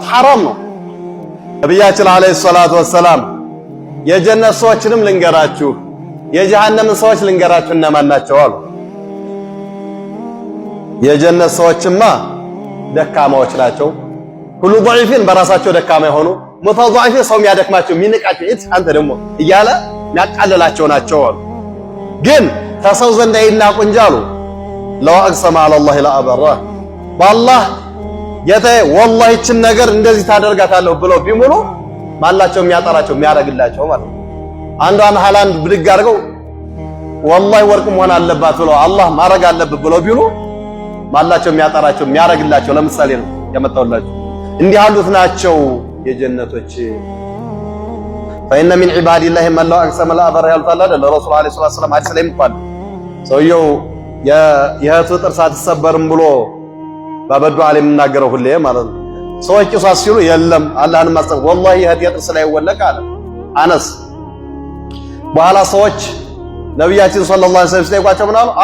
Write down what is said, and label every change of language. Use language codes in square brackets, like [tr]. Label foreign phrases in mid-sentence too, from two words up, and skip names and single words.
[am] ሐራም ነው። ነብያችን [ar] عليه الصلاة والسلام [am] የጀነት ሰዎችንም ልንገራችሁ የጀሃነም ሰዎች ልንገራችሁ እነማን ናቸው አሉ። የጀነት ሰዎችማ ደካማዎች ናቸው። ሁሉ ضعيفين በራሳቸው ደካማ የሆኑ ሙተضعفين ሰው የሚያደክማቸው የሚንቃቸው አንተ ደግሞ እያለ ያቃለላቸው ናቸው አሉ። ግን ከሰው ዘንድ አይናቁ እንጂ አሉ [ar] لو أقسم على الله لأبره والله [am] ወላሂ እችን ነገር እንደዚህ ታደርጋታለሁ ብለው ቢሙሉ ማላቸው የሚያጠራቸው የሚያረግላቸው ማለት ነው። አንዷን ሃላንድ ብድግ አድርገው ወላሂ ወርቅ መሆን አለባት ብለው አላህ ማረግ አለበት ብለው ቢሉ ማላቸው የሚያጠራቸው የሚያረግላቸው ለምሳሌ ነው ያመጣውላችሁ። እንዲህ ያሉት ናቸው የጀነቶች። [ar] فإن من عباد الله من لو أقسم لأبره [am] ያሉት አለ አይደል ረሱል [ar] عليه السلام [am] ሐዲስ ላይ እንኳን ሰውየው የእህቱ ጥርስ አትሰበርም ብሎ ባበዱ አለ የምናገረው ሁሌ ማለት ነው። ሰዎች ቂሷስ ሲሉ የለም አላህን ማስተው ወላሂ የእህቴ ጥርስ ላይ ወለቀ አለ አነስ። በኋላ ሰዎች ነብያችን [ar] صلى الله عليه وسلم [am] ሲጠይቋቸው ምን አሉ?